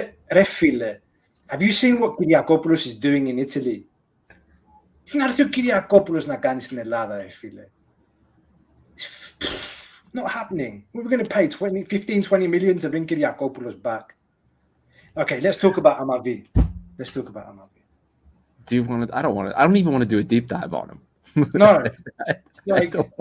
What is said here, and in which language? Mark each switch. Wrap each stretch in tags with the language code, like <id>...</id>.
<en>Refile, have you seen what Kyriakopoulos is doing in Italy?</en> <el>Τι να έρθει ο Kyriakopoulos να κάνει στην Ελλάδα, ρε φίλε.</el> <en>Not happening. We were going to pay 15-20 million to bring Kyriakopoulos back. Okay, let's talk about Amavi. Do you want to? I don't even want to do a deep dive on him. No, like,</en>